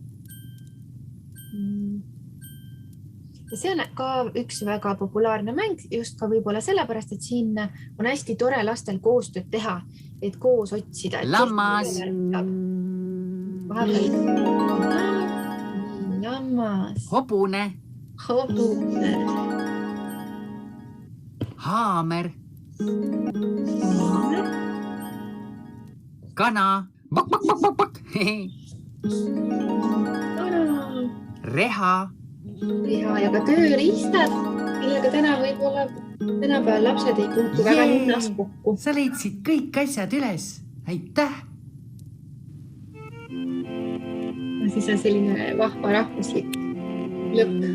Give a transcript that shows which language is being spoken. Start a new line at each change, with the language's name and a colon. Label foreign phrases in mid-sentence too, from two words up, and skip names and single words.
Estonian: See on ka üks väga populaarne mäng, just ka võib-olla sellepärast, et siin on hästi tore lastel koostööd teha, et koos otsida. Lammas. Lammas. Hobune. Hobune. Haamer. Kana. Bak, bak, bak, bak, bak. Reha. Reha ja ka tööriistad, millega tänapäeval lapsed ei puutu väga linnas kokku. Sa leidsid kõik asjad üles. Aitäh! Siis on selline vahva rahvuslik lõpp.